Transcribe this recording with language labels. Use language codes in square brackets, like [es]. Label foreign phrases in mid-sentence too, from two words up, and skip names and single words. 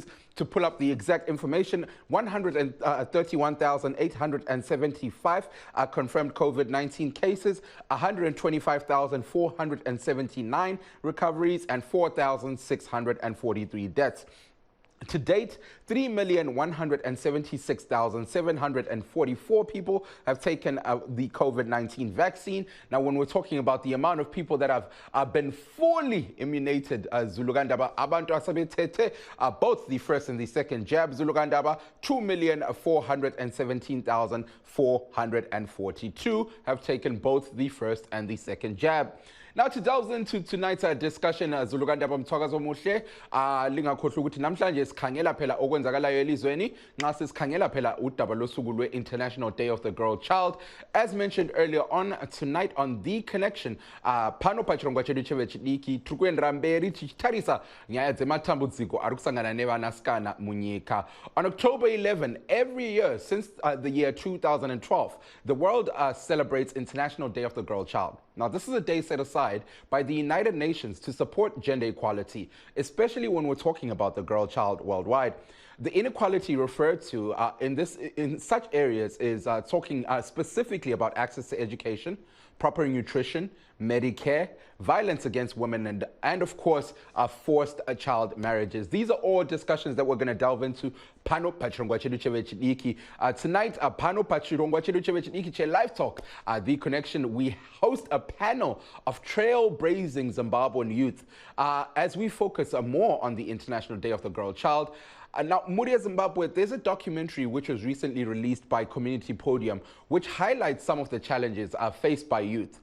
[en] To pull up the exact information, 131,875 confirmed COVID-19 cases, 125,479 recoveries, and 4,643 deaths. To date, 3,176,744 people have taken the COVID-19 vaccine. Now, when we're talking about the amount of people that have been fully immunizated, Zulugandaba, [nd] abantu asabetete, [en] both the first and the second jab, Zulugandaba, 2,417,442 have taken both the first and the second jab. Now, to delve into tonight's discussion, [nd] Zulugandaba mthokazo muhle, lingakhohlwa ukuthi namhlanje sikhangela phela okwenzakalayo elizweni nxa sikhangela phela udaba losuku lwe-International Day of the Girl Child. [en] As mentioned earlier on, tonight on The Connection, [sn] phano pachirongwa chedu chevechidiki trukuendera mberi tichitarisa nyaya dzematambudziko ari kusangana nevanasikana munyika. [en] On October 11, every year since the year 2012, the world celebrates International Day of the Girl Child. Now, this is a day set aside by the United Nations to support gender equality, especially when we're talking about the girl child worldwide. The inequality referred to in such areas is talking specifically about access to education, proper nutrition, Medicare, violence against women, and of course, forced child marriages. These are all discussions that we're going to delve into. [sn] Pano pachirongwa chedu chevechidiki. Tonight, Pano pachirongwa chedu chevechidiki che Livetalk, [en] The Connection, we host a panel of trailblazing Zimbabwean youth as we focus more on the International Day of the Girl Child. Now, Muri Zimbabwe, there's a documentary which was recently released by Community Podium, which highlights some of the challenges faced by youth.